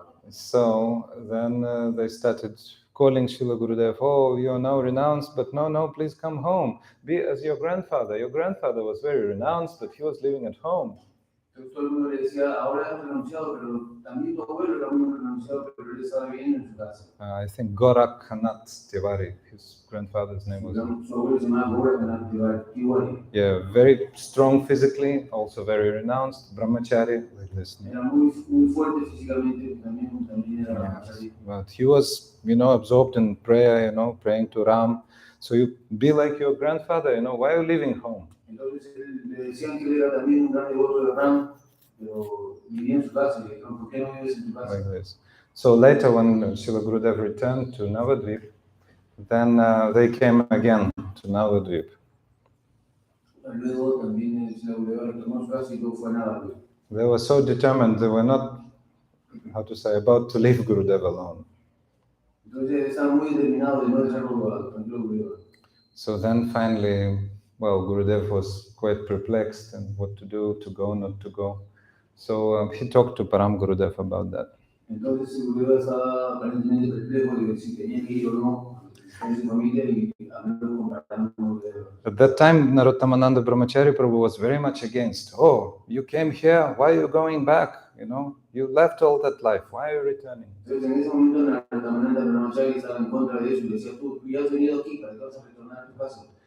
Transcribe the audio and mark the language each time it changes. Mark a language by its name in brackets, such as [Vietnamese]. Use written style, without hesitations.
[English] So then they started calling Srila Gurudev, oh, you are now renounced, but no, please come home. Be as your grandfather. Your grandfather was very renounced, but he was living at home. [Spanish] Todo el mundo le decía, ahora has renunciado, pero también tu abuelo era muy renunciado, pero él estaba bien en su casa. [English] I think Goraknath Tiwari, his grandfather's name was. [Spanish] Su abuelo se llamaba Goraknath Tiwari. [English] Yeah, very strong physically, also very renounced, brahmachari, like this. [Spanish] Era muy fuerte físicamente, también era brahmachari. [English] But he was, absorbed in prayer, praying to Ram. So you be like your grandfather, why are you leaving home? [Spanish] Entonces le decían que él era también un gran devoto de Ram, pero vivía en su casa y le dijeron, ¿por qué no vives en tu casa? [English] Like this. So later when Srila Gurudev returned to Navadvip, then they came again to Navadvip. [Spanish] Luego también Srila Gurudeva retomó su casa y luego fue a Navadvip. [English] They were so determined, they were not, about to leave Gurudev alone. [Spanish] Entonces estaban muy determinados de no dejarlo tranquilo Gurudeva. [English] So then finally, Gurudev was quite perplexed and what to do, to go, not to go. So he talked to Param Gurudev about that. [Spanish] Entonces Gurudeva estaba aparentemente perplejo de si tenía que ir o no con su familia y habló con Param Gurudeva. [English] At that time, Narottamananda Brahmachari Prabhu was very much against. Oh, you came here, why are you going back? You left all that life, why are you returning? [Spanish] Entonces en ese momento Narottamananda Brahmachari estaba en contra de eso y decía, tú ya has venido aquí, ¿para qué vas a retornar a tu casa?